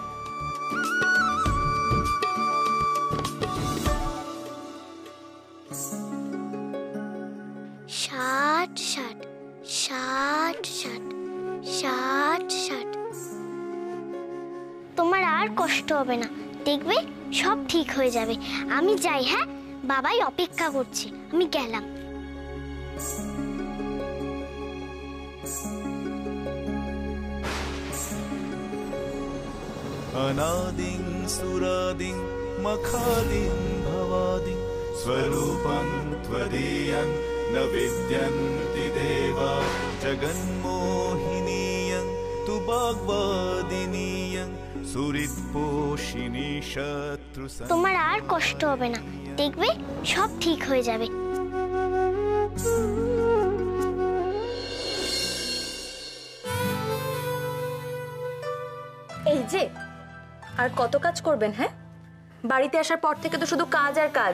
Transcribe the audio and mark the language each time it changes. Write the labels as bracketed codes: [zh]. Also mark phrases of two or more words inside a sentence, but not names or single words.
[bn] ষাট ষাট ষাট ষাট ষাট ষাট। তোমার আর কষ্ট হবে না, দেখবে সব ঠিক হয়ে যাবে। আমি যাই, হ্যাঁ, বাবাই অপেক্ষা করছে, আমি গেলাম। [sa] अनादिं सुरादिं मखादिं भवादिं स्वरूपं त्वदीयं न विद्यन्ति देवा जगन्मोहिनीयं तु वाग्वादिनीयं सुहृत्पोषिणी शत्रु। [bn] তোমার আর কষ্ট হবে না, দেখবে সব ঠিক হয়ে যাবে। এই যে আর কত কাজ করবেন? হ্যাঁ, বাড়িতে আসার পর থেকে তো শুধু কাজ আর কাজ।